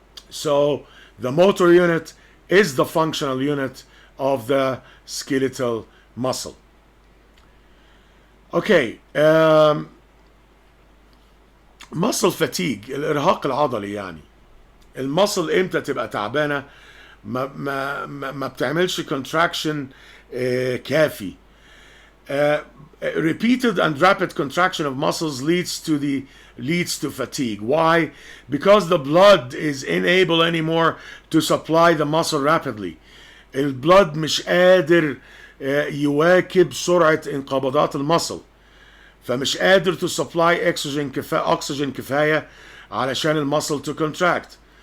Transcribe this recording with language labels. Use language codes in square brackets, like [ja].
[en] So the motor unit is the functional unit of the skeletal muscle. Okay, muscle fatigue، [ar] الارهاق العضلي يعني. المصل امتى تبقى تعبانه؟ ما بتعملش contraction كافي. [en] Repeated and rapid contraction of muscles leads to fatigue. Why? Because the blood is unable anymore to supply the muscle rapidly. [ar] البلد مش قادر يواكب سرعة انقباضات المصل، فمش قادر [en] to supply oxygen [ar] كفاية علشان المصل [en] to contract.